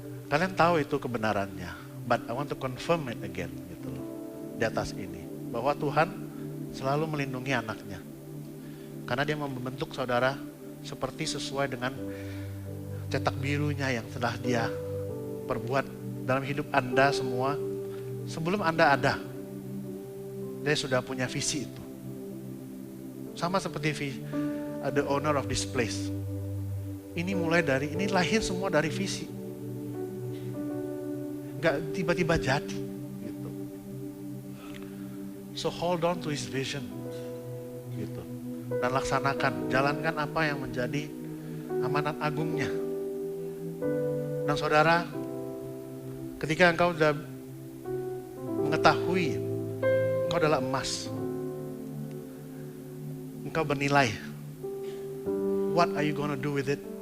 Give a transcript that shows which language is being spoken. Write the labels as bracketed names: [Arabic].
[Indonesian] Kalian tahu itu kebenarannya, [English] but I want to confirm it again [Indonesian] gitu loh, di atas ini, bahwa Tuhan selalu melindungi anaknya. Karena dia membentuk saudara seperti sesuai dengan cetak birunya yang telah dia perbuat dalam hidup Anda semua. Sebelum Anda ada, dia sudah punya visi itu. Sama seperti [English] the owner of this place. [Indonesian] Ini lahir semua dari visi. Gak tiba-tiba jadi gitu. [English] So hold on to his vision gitu. [Indonesian] Dan laksanakan, jalankan apa yang menjadi amanat agungnya. Dan saudara, ketika engkau sudah mengetahui engkau adalah emas, engkau bernilai, [English] what are you gonna do with it?